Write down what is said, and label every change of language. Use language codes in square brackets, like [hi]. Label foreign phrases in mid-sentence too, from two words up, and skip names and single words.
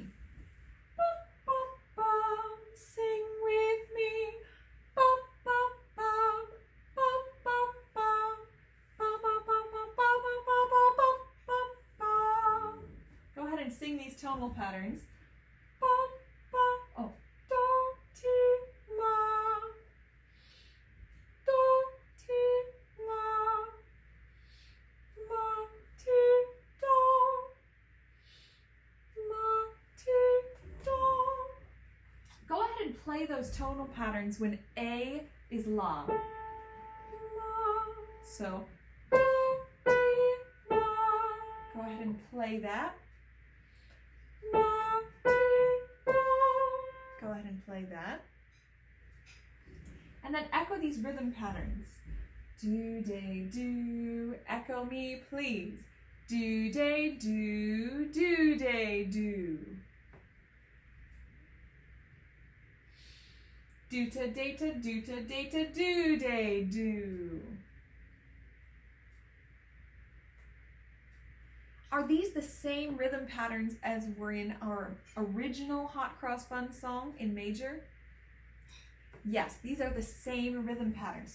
[en] Bum, bum, bum, sing with me. Bum, bum, bum, bum, bum, bum. Bum, bum, bum, bum, bum, bum, bum, bum, bum, bum. Go ahead and sing these tonal patterns. Bum, bum, oh, do, ti, la. Do, ti, la. La, ti, do. La, ti, do. Go ahead and play those tonal patterns when A is la. La. So, do, ti, la. Go ahead and play that. La, ti, do. Go ahead and play that. And then echo these rhythm patterns. Do, day, do, echo me please. Do, day, do, day, do. Do, ta, day, ta, do, ta, day, ta, do, day, do. Are these the same rhythm patterns as were in our original Hot Cross Bun song in major? Yes, these are the same rhythm patterns.